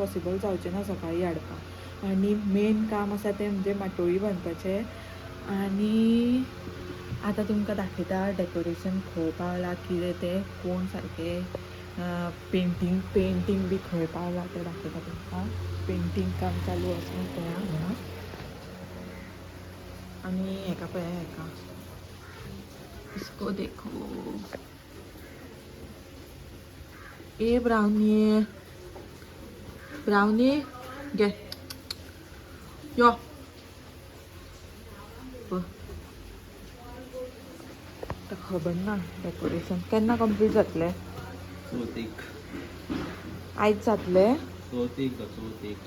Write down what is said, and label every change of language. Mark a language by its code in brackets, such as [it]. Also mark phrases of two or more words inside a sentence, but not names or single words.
[kok] पॉसिबल जावचें ना सकाळीं हाडपाक आनी मेन काम आसा तें म्हणजे माटोळी बांदपाचें आनी आतां तुमकां दाखयता डेकोरेशन खंय पावलां कितें तें कोण सारकें पेंटींग बी खंय पावलां तें दाखयता तुमकां पेंटींग काम चालू आसा तें हांगा आनी हेका पळया हेका [hi] इसको देखो [kok] ए ब्राउनी ब्राउनी गे यो खबर ना डेकोरेशन केन्ना कंप्लीट जातलें चवथीक आयज जातलें चवथीक